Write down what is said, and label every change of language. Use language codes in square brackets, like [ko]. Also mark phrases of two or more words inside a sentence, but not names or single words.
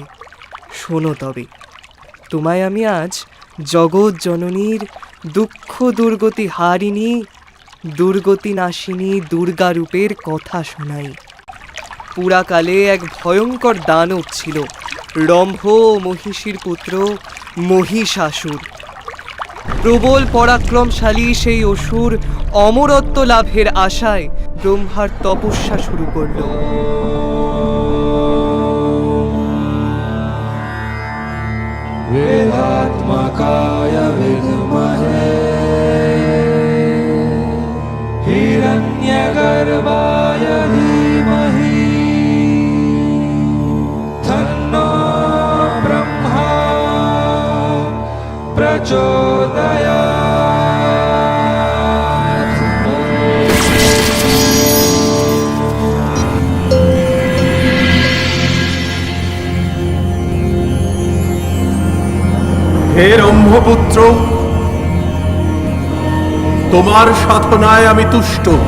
[bn] শোনো তবে, তোমায় আমি আজ জগৎ জননীর দুঃখ দুর্গতি হারিণী দুর্গতি নাশিনী দুর্গা রূপের কথা শোনাই। পুরাকালে এক ভয়ঙ্কর দানব ছিল, রম্ভ ও মহিষীর পুত্র মহিষাসুর। প্রবল পরাক্রমশালী সেই অসুর অমরত্ব লাভের আশায় ব্রহ্মার তপস্যা শুরু করল। [sa] वेदात्मकाय विद्महे हिरण्यगर्भाय धीमहि तन्नो ब्रह्मा प्रचोदयात्। [bn] হে রম্ভপুত্র, তোমার সাধনায় আমি তুষ্ট।